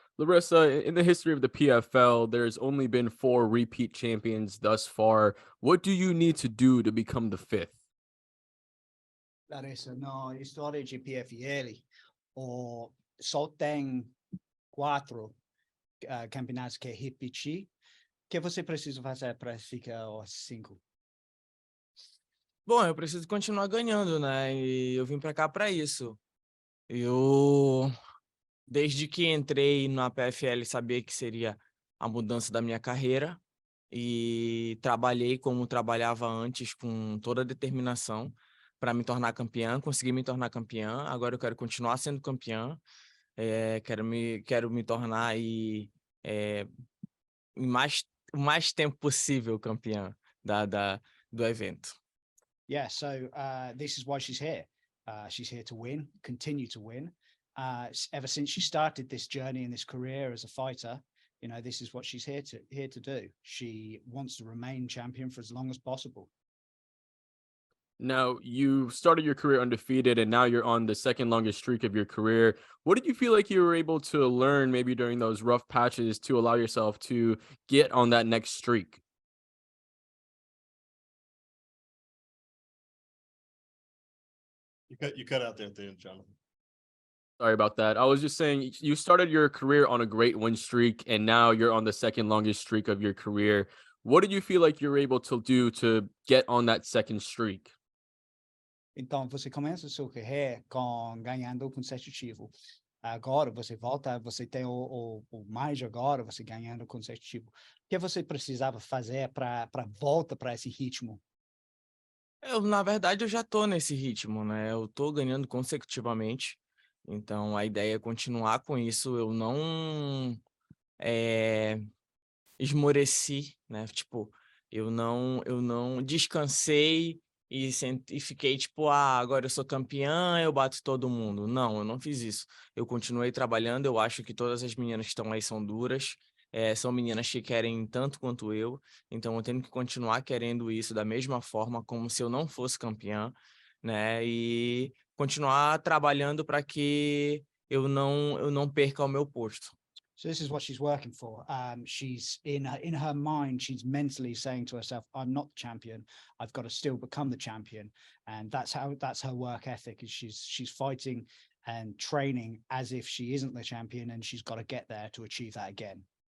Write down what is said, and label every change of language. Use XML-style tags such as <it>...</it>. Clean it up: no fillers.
<en>Larissa, in the history of the PFL, there's only been four repeat champions thus far. What do you need to do to become the fifth?</en> <pt>Larissa, na história de PFL, só tem quatro campeonatos que repetir. O que você precisa fazer para ficar aos cinco? Bom, eu preciso continuar ganhando, né? E eu vim para cá para isso. Eu, desde que entrei na PFL, sabia que seria a mudança da minha carreira e trabalhei como trabalhava antes, com toda a determinação para me tornar campeã. Consegui me tornar campeã. Agora eu quero continuar sendo campeã. Quero me tornar aí, o mais tempo possível campeã do evento.</pt> <en>Yeah, so this is why she's here. She's here to win, continue to win. Ever since she started this journey and this career as a fighter, you know, this is what she's here to do. She wants to remain champion for as long as possible. Now, you started your career undefeated, and now you're on the second longest streak of your career. What did you feel like you were able to learn maybe during those rough patches to allow yourself to get on that next streak? You cut out there at the end, Jonathan. Sorry about that. I was just saying you started your career on a great win streak, and now you're on the second longest streak of your career. What did you feel like you were able to do to get on that second streak?</en> <pt>Então, você começa a sua carreira ganhando consecutivo. Agora, você volta, você tem o mais agora, você ganhando consecutivo. O que você precisava fazer para volta para esse ritmo? Na verdade, eu já tô nesse ritmo, né? Eu tô ganhando consecutivamente. Então, a ideia é continuar com isso. Eu não esmoreci, né? Tipo, eu não descansei e fiquei tipo, agora eu sou campeã, eu bato todo mundo. Não, eu não fiz isso. Eu continuei trabalhando. Eu acho que todas as meninas que estão aí são duras. São meninas que querem tanto quanto eu. Então, eu tenho que continuar querendo isso da mesma forma, como se eu não fosse campeã, né? E continuar trabalhando para que eu não perca o meu posto.</pt> <en>So this is what she's working for. She's in her mind, she's mentally saying to herself, "I'm not the champion. I've got to still become the champion." And that's her work ethic. Is she's fighting and training as if she isn't the champion, and she's got to get there to achieve that again.</en>